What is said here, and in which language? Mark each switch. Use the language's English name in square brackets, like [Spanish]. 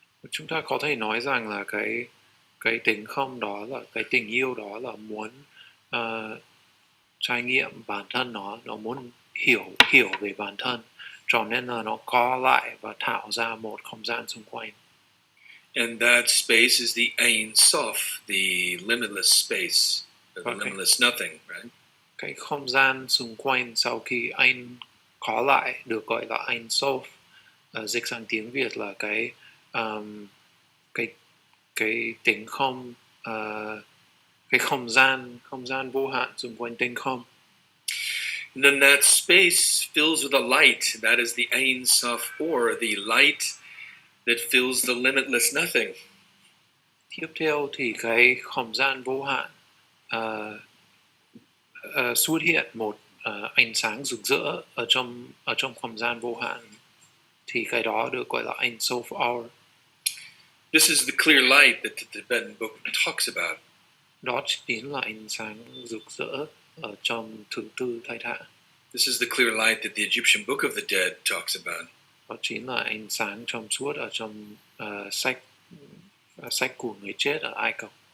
[Vietnamese] Chúng ta có thể nói rằng là cái tình không đó là cái tình yêu đó là muốn trải nghiệm bản thân nó muốn hiểu về bản thân, cho nên là nó co lại và tạo ra một không gian xung quanh. [English] And that space is the Ein Sof, the limitless space, the limitless nothing, right? [Vietnamese] Cái không gian xung quanh sau khi Ein khó lại được gọi là Ein Sof. Dịch sang tiếng Việt là cái cái tính không, cái không gian vô hạn xung quanh tinh không. [English] And then that space fills with a light. That is the Ein Sof, or the light that fills the limitless nothing. [Vietnamese] Tiếp theo thì cái không gian vô hạn xuất hiện một ánh sáng rực rỡ ở trong không gian vô hạn, thì cái đó được gọi là Ein Sof Hour. [English] This is the clear light that the Tibetan book talks about. [Vietnamese] Đó chính là ánh sáng rực rỡ ở trong thứ tư thái thạ. [English] This is the clear light that the Egyptian Book of the Dead talks about. [Vietnamese] Đó chính là ánh sáng trong suốt ở trong sách của người chết ở Ai Cập.